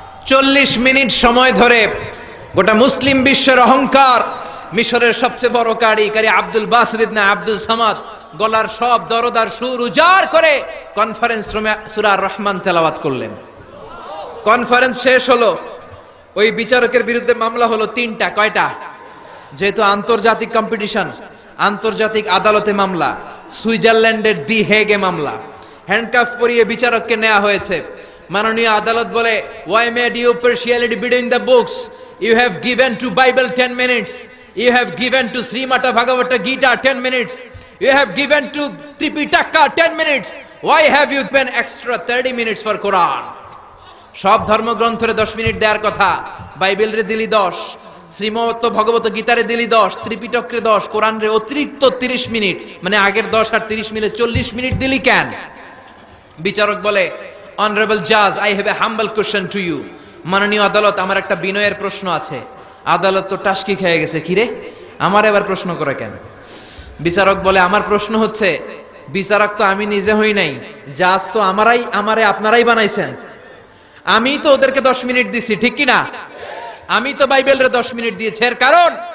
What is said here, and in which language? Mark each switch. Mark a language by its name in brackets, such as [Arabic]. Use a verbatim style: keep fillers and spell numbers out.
[Bangla] চল্লিশ মিনিট সময় ধরে গোটা মুসলিম বিশ্বের অহংকার, মিশরের সবচেয়ে বড় কারি কারি আব্দুল বাসিদ ইবনে আব্দুস সামাদ গলার সব দরদার সুর উজাড় করে কনফারেন্স রুমে সূরা আর রহমান তেলাওয়াত করলেন। কনফারেন্স শেষ হলো, ওই বিচারকের বিরুদ্ধে মামলা হলো তিনটা। কয়টা? যেহেতু আন্তর্জাতিক কম্পিটিশন, আন্তর্জাতিক আদালতে মামলা, সুইজারল্যান্ডের দি হেগে মামলা। হ্যান্ডকাফ পরিয়ে বিচারককে নেওয়া হয়েছে। মাননীয় আদালত বলে, [English] why made you partiality between the books? You have given to Bible ten minutes, you have given to Srimata Bhagavata Gita ten minutes, you have given to Tripitaka ten minutes, why have you given extra thirty minutes for Quran? [Bangla] সব ধর্মগ্রন্থরে দশ minute দেওয়ার কথা, Bible রে দিলি দশ, শ্রীমত ভগবত গীতারে দিলি দশ, ত্রিপিটক রে দশ, কোরআন রে অতিরিক্ত তিরিশ মিনিট, মানে আগের দশ আর তিরিশ মিনিট চল্লিশ মিনিট দিলি কেন? বিচারক বলে, [English] Honorable Judge, I have a humble question to you. [Bangla] মাননীয় আদালত, আমার একটা বিনয়ের প্রশ্ন আছে। আদালত তো টাস্কি খেয়ে গেছে, কি রে আমার এবার প্রশ্ন করে কেন? বিচারক বলে, আমার প্রশ্ন হচ্ছে, বিচারক তো আমি নিজে হই নাই, জাজ তো আমারাই, আমারে আপনারাই বানাইছেন। আমি তো ওদেরকে দশ মিনিট দিছি, ঠিক কি না? আমি তো বাইবেলরে দশ মিনিট দিয়েছি, এর কারণ